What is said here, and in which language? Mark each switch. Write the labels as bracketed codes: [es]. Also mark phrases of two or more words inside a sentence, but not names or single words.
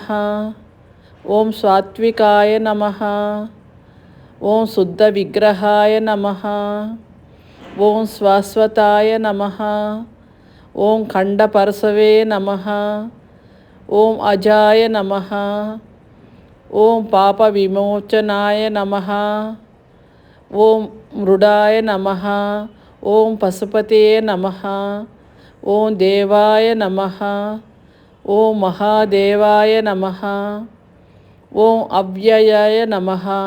[sa] ओं सात्विकाय नमः. ओं शुद्ध विग्रहाय नमः. ओं शाश्वताय नमः. ओं खंडपरसवे नमः. ओं अजाय नमः. ओं पाप विमोचनाय नमः. ओं मृडाय नमः. ओं पशुपतये नमः. ओं देवाय नमः. ओं महादेवाय नमः. ओं अव्ययाय नमः.